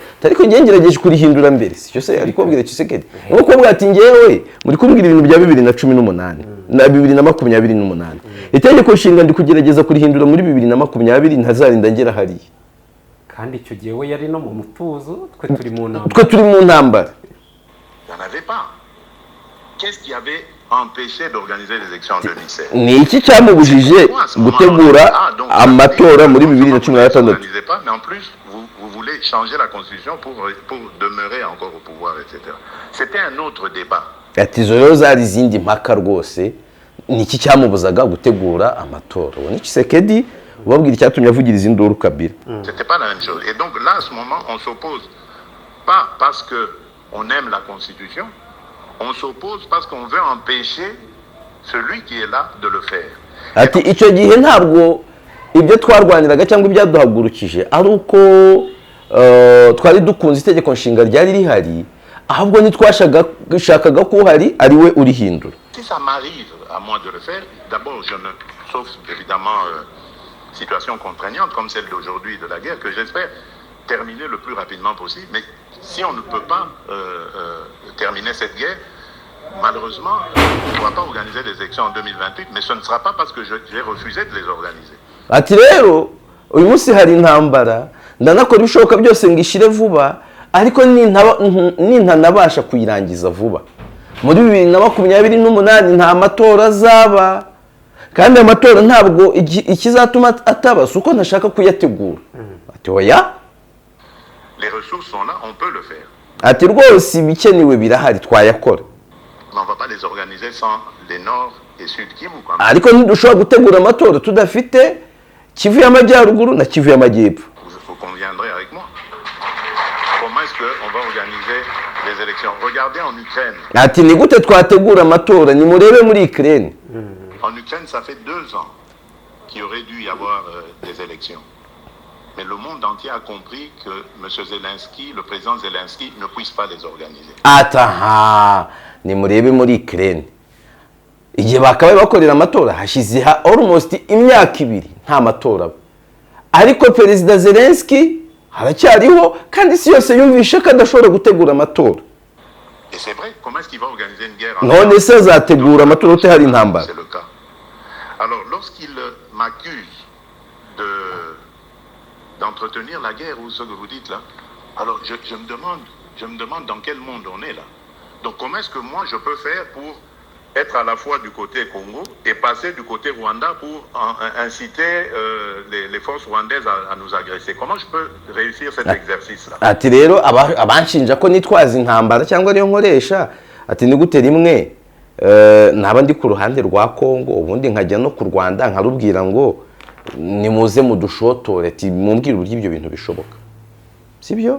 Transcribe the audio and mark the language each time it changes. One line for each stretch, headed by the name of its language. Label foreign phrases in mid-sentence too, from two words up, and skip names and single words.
Kinyarwanda: Ariko ngiye ngerageje kurihindura mbere, sicyo se ari kubwira Tshisekedi. Nuko kubwira ati ngewe muri kumbwira ibintu bya 2018 na 2028. Itegeko nshinga ndi kugerageza kurihindura muri 2020 ntazarinda ngera hariya. Kandi icyo gihe we yari no mu mutuzo, twe turi mu ntambara. Twe turi mu ntambara.
French: Il n'y en avait pas. Qu'est-ce qui avait empêché d'organiser les élections en 2016?
Kinyarwanda: Ni iki cyamubujije gutegura amatora muri 2016?
French: Mais en plus, vous voulez changer la constitution pour demeurer encore au pouvoir, etc. C'était un autre débat.
Kinyarwanda: Ati izo rero zari izindi mpaka rwose. Ni iki cyamubuzaga gutegura amatora? Ubu ni Tshisekedi ubabwira icyatumye avugiriza induru Kabila.
French: C'était pas la même chose. Et donc là, à ce moment, on s'oppose pas parce qu'on aime la constitution, on s'oppose parce qu'on veut empêcher celui qui est là de le faire.
Kinyarwanda: Ati icyo gihe ntabwo ibyo twarwaniraga cyangwa ibyaduhagurukije ari uko twari dukunze itegeko nshinga ryari rihari, ahubwo ntitwashakaga ko uhari ari we urihindura.
French: Si ça m'arrive à moi de le faire, d'abord, sauf évidemment situation contraignante comme celle d'aujourd'hui de la guerre, que j'espère terminer le plus rapidement possible. Mais si on ne peut pas terminer cette guerre, malheureusement, on ne pourra pas organiser des élections en 2028, mais ce ne sera pas parce que j'ai refusé de les organiser.
Kinyarwanda: Ati rero uyu munsi hari intambara ndanakora ibishoboka byose ngo ishire vuba, ariko nintanabasha kuyirangiza vuba muri 2028 nta matora azaba, kandi amatora ntabwo ikizatuma ataba suko ntashaka kuyategura. Ati oya,
French: les ressources sont là, on peut le faire.
Kinyarwanda: ati rwose ibikenewe birahari twayakora,
French: Mais on va pas les organiser sans les Nord et Sud Kivu quand même.
Kinyarwanda: ariko ntidushobora gutegura amatora tudafite Kivu y'Amajyaruguru na Kivu y'Amajyepfo.
French: Vous conviendrez avec moi. Comment est-ce qu'on va organiser les élections? Regardez en Ukraine.
Kinyarwanda: Ati ni gute twategura amatora, ni murebe muri Ukraine.
French: En Ukraine, ça fait 2 ans qu'il aurait dû y avoir des élections. Mais le monde entier a compris que M. Zelensky, le président Zelensky, ne puisse pas les organiser.
Kinyarwanda: Ataha, ni murebe muri Ukraine. Igihe bakabaye bakorera amatora hashize almost imyaka 2 nta matora. Ariko Perezida Zelensky haracyariho kandi isi yose yumvishe ko adashobora gutegura amatora.
French: Et c'est vrai, comment est-ce qu'il va organiser une guerre
Kinyarwanda: None se azategura amatora ute hari intambara?
French: C'est le cas. Alors, lorsqu'il m'accuse d'entretenir la guerre ou ce que vous dites là, alors je me demande dans quel monde on est là. Donc comment est-ce que moi je peux faire pour être à la fois du côté Congo et passer du côté Rwanda pour inciter les forces rwandaises à nous agresser? Comment je peux réussir cet exercice-là?
Kinyarwanda: Ati rero abanshinja ko nitwaza intambara cyangwa ariyo nkoresha, ati ni gute rimwe naba ndi ku ruhande rwa Kongo ubundi nkajya no ku Rwanda nkarubwira ngo nimuze mudushotore, ati mumbwire uburyo ibyo bintu bishoboka, sibyo?